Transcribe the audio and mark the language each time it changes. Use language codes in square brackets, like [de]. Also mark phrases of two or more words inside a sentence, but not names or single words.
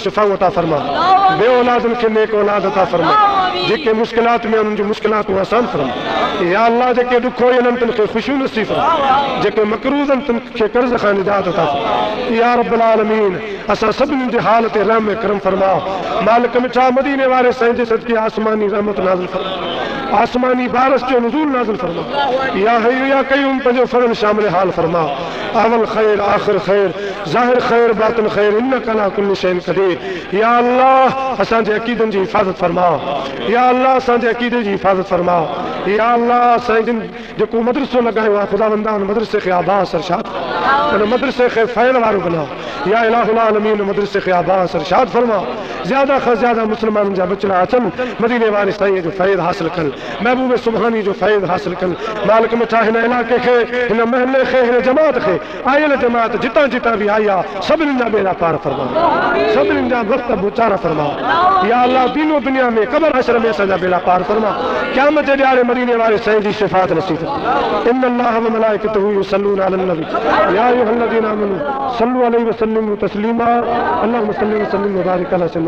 [sd] शिफ़ा अता फरमा बे औलादनि खे नेक औलाद अता फरमा जेके मुश्किलात में उन्हनि जूं मुश्किलातूं आसान फरमा या अल्लाह जेके ॾुखो आहिनि तिन खे ख़ुशियूं नसीब फरमा जेके मक़रूज़ आहिनि तिन खे कर्ज़ खां निजात अता फरमा [ar] يا رب العالمين [sd] असां सभिनीनि जे हाल ते रहम करम फरमा मालिक मिठा मदीने वारे साईं जे सदके आसमानी रहमत नाज़िल फरमा आसमानी बारिश जो नुज़ूल नाज़िल फरमा [ar] يا حي يا قيوم [sd] पंहिंजो फज़ल शामिल हाल फरमा अवल ख़ैर आख़िर ख़ैर ज़ाहिर ख़ैर बातिन ख़ैर [ar] إنك على كل شيء قدير [sd] या अल्लाह असांजे अक़ीदनि जी हिफ़ाज़त फरमा या अल्लाह असांजे अक़ीदे जी हिफ़ाज़त फरमा या अल्लाह असांजो जेको मदरसो लॻायो आहे ख़ुदावंदा उन मदरसे खे आबाद इरशाद उन मदरसे खे फ़ैल वारो बना [ar] يا إله العالمين [sd] मदरसे खे आबाद इरशाद फरमा ज़्यादा खां ज़्यादा मुस्लमाननि जा बचड़ा अचनि मदीने वारे साईं जो फ़ैज़ हासिल कनि महबूब सुबहानी जो फ़ैज़ हासिल कनि मालिक मिठा हिन इलाइक़े खे हिन महले खे हिन जमात खे आयल जमात जितां जितां बि आई आहे सभिनीनि जा बेड़ा पार फरमा सभिनीनि जा वक़्त बुचारा फरमा या अल्लाह दीनो दुनिया में क़ब्र हशर में असांजा बेड़ा पार फरमा क़यामत जे ॾियारे मदीने वारे साईं जी शिफ़ाअत नसीब फरमा [ar] إن الله وملائكته يصلون على النبي يا أيها الذين آمنوا صلوا عليه وسلموا تسليما اللهم صل وسلم وبارك على